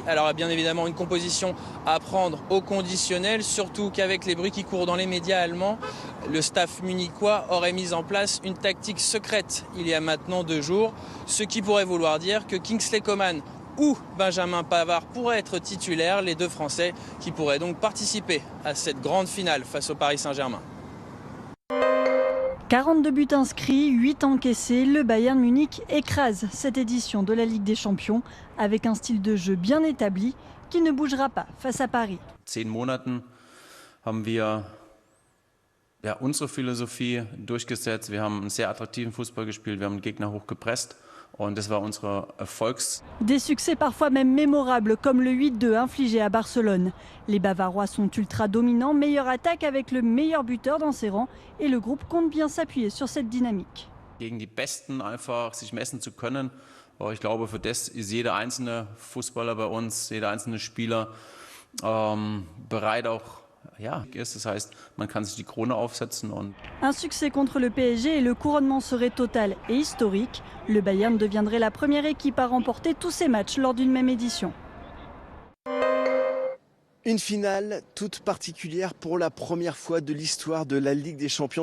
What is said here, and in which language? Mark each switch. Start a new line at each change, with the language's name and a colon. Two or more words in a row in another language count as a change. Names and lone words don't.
French: Alors bien évidemment une composition à prendre au conditionnel, surtout qu'avec les bruits qui courent dans les médias allemands, le staff munichois aurait mis en place une tactique secrète il y a maintenant 2 jours, ce qui pourrait vouloir dire que Kingsley Coman ou Benjamin Pavard pourraient être titulaires, les 2 Français qui pourraient donc participer à cette grande finale face au Paris Saint-Germain. 42 buts inscrits, 8 encaissés, le Bayern Munich écrase cette édition de la Ligue des Champions avec un style de jeu bien établi qui ne bougera pas face à Paris.
German: 10 Monaten haben wir unsere Philosophie durchgesetzt. Wir haben einen sehr attraktiven Fußball gespielt, wir haben den Gegner hoch gepresst.
French: Des succès parfois même mémorables comme le 8-2 infligé à Barcelone. Les Bavarois sont ultra dominants, meilleure attaque avec le meilleur buteur dans ses rangs et le groupe compte bien s'appuyer sur cette dynamique.
German: Gegen die Besten einfach sich messen zu können. Ich glaube, für das ist jeder einzelne Fußballer bei uns, jeder einzelne Spieler bereit auch. Das heißt, man kann sich die Krone aufsetzen.
French: Un succès contre le PSG et le couronnement serait total et historique. Le Bayern deviendrait la première équipe à remporter tous ses matchs lors d'une même édition. Une finale toute particulière pour la première fois de l'histoire de la Ligue des Champions.